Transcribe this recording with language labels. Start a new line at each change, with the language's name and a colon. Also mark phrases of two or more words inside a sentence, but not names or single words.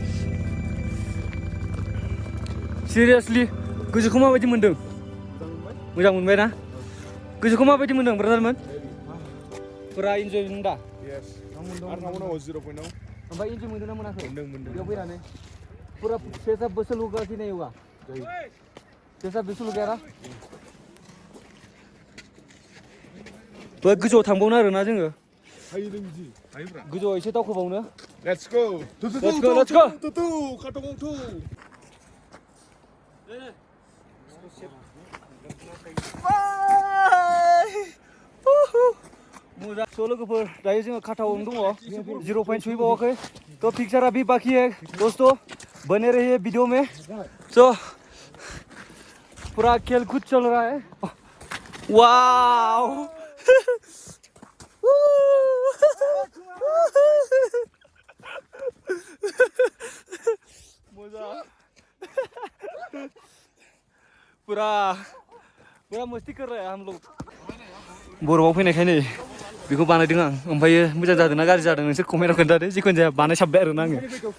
Bodo: सिरियासलि गोसोखौ माबायदि मोनदों? मोजां मोनबाय ना? गोसोखौ माबायदि मोनदों ब्रादारमोन? फुरा इन्जय मोनदों दा? ओमफ्राय इन्जय मोनदों ना मोनाखै?
Hindi: बेयाव फैनानै पूरा पैसा वसूल होगा कि नहीं होगा? पैसा वसूल हो गया ना?
Bodo: गोजौआव थांबावनो आरोना जोङो। गोजौआव एसे दावखोबावनो।
English: Let's go.
Bodo: मोजां। स' लोगोफोर दायो जोङो काटावावनो दङ, 0 पॉइंट सहैबावाखै।
Hindi: तो पिक्चर अभी बाकी है दोस्तों, बने रहिए वीडियो में। तो पूरा खेल कूद चल रहा है। वाव पूरा मस्ती कर रहा है हम लोग।
Bodo: बरफआव फैनायखाय नै बेखौ बानायदों आं। ओमफ्राय मोजां जादों ना गाज्रि जादों नोंसोर कमेन्टआव खोन्थादो। जिखुनु जाया बानायसाबबाय आरोना आङो।